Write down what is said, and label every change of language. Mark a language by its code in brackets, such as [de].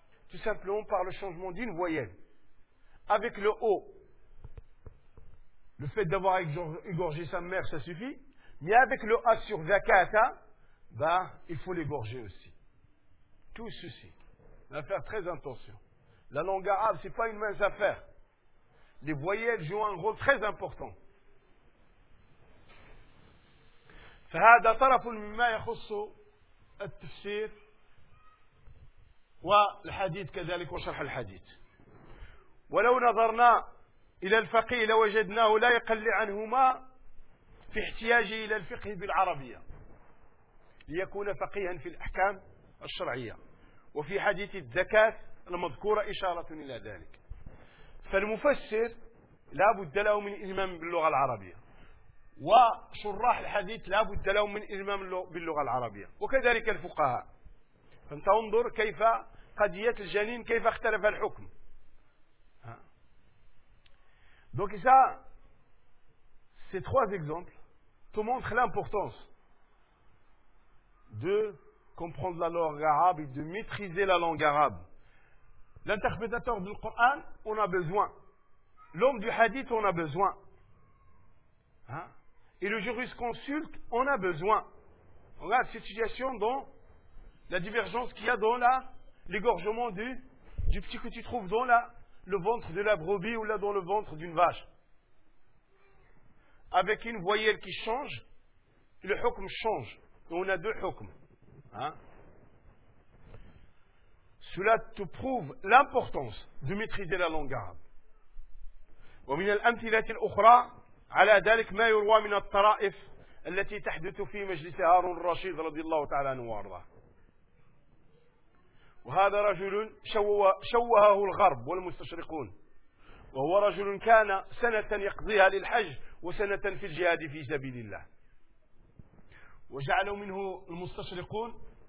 [fr] Tout simplement par le changement d'une voyelle. Avec le O, le fait d'avoir égorgé sa mère, ça suffit. Mais avec le A sur Zakata, il faut l'égorger aussi. Tout ceci. On va faire très attention. La langue arabe, ce n'est pas une mince affaire. Les voyelles jouent un rôle très important. [ar] فهذا طرف مما يخص التفسير والحديث كذلك وشرح الحديث. ولو نظرنا إلى الفقيه لوجدناه لا يقل عنهما في احتياجه إلى الفقه بالعربية ليكون فقيها في الأحكام الشرعية وفي حديث الزكاة المذكورة إشارة إلى ذلك. فالمفسر لا بد له من إلمام باللغة العربية، وشراح الحديث لا بد لهم من إلمام باللغة العربية، وكذلك الفقهاء. فأنت انظر كيف قضية الجنين كيف اختلف الحكم. [fr] Donc ça, ces trois exemples te montrent l'importance de comprendre la langue arabe et de maîtriser la langue arabe. L'interprétateur du Coran, on a besoin. L'homme du hadith, on a besoin. Hein? Et le jurisconsulte, on a besoin. On a cette situation dans la divergence qu'il y a dans la, l'égorgement du petit que tu trouves dans la, le ventre de la brebis ou là dans le ventre d'une vache. Avec une voyelle qui change, le hukm change. Et on a deux hukms. Hein? Cela te prouve l'importance de maîtriser la langue arabe. [ar] ومن الأمثلة الأخرى على ذلك ما يروى من الطرائف التي تحدث في مجلس هارون الرشيد رضي الله تعالى عنه وارضاه. وهذا رجل شوهه الغرب والمستشرقون، وهو رجل كان سنة يقضيها للحج وسنة في الجهاد في سبيل الله، وجعلوا منه المستشرقون